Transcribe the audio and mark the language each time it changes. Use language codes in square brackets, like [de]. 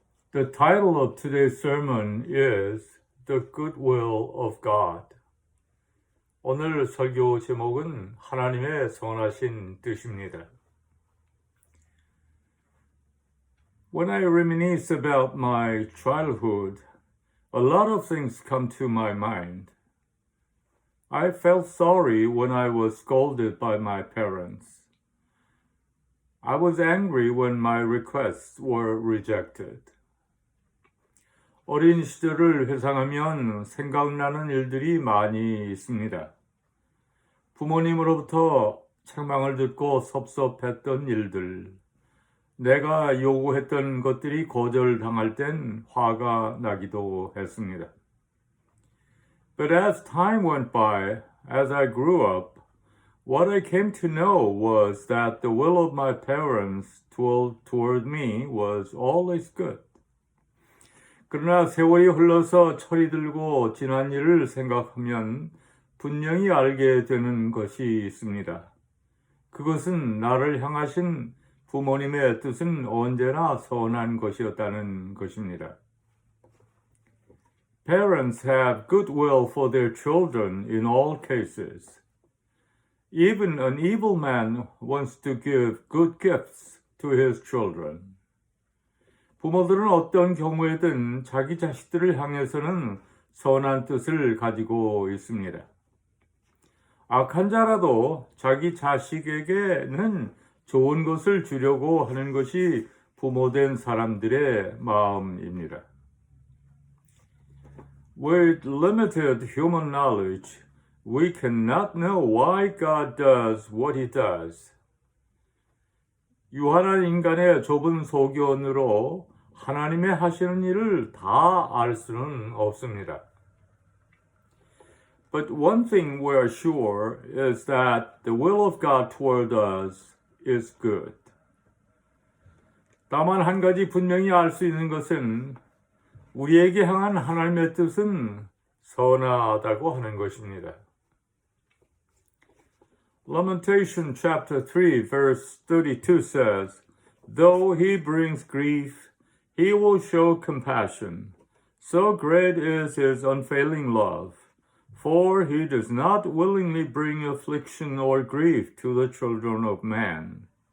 [en] The title of today's sermon is The Goodwill of God. [ko] 오늘 설교 제목은 하나님의 선하신 뜻입니다. [en] When I reminisce about my childhood, a lot of things come to my mind. I felt sorry when I was scolded by my parents. I was angry when my requests were rejected. [ko] 어린 시절을 회상하면 생각나는 일들이 많이 있습니다. 부모님으로부터 책망을 듣고 섭섭했던 일들, 내가 요구했던 것들이 거절당할 땐 화가 나기도 했습니다. [en] But as time went by, as I grew up, what I came to know was that the will of my parents toward me was always good. [ko] 그러나 세월이 흘러서 철이 들고 지난 일을 생각하면 분명히 알게 되는 것이 있습니다. 그것은 나를 향하신 부모님의 뜻은 언제나 선한 것이었다는 것입니다. [en] Parents have goodwill for their children in all cases. Even an evil man wants to give good gifts to his children. [ko] 부모들은 어떤 경우에든 자기 자식들을 향해서는 선한 뜻을 가지고 있습니다. 악한 자라도 자기 자식에게는 좋은 것을 주려고 하는 것이 부모된 사람들의 마음입니다. [en] With limited human knowledge, we cannot know why God does what He does. [ko] 유한한 인간의 좁은 소견으로 하나님의 하시는 일을 다 알 수는 없습니다. [en] But one thing we are sure is that the will of God toward us is good. [ko] 다만 한 가지 분명히 알 수 있는 것은 우리에게 향한 하나님의 뜻은 선하다고 하는 것입니다. [en] Lamentation chapter 3 verse 32 says, Though he brings grief, he will show compassion. So great is his unfailing love. For he does not willingly bring affliction or grief to the children of man.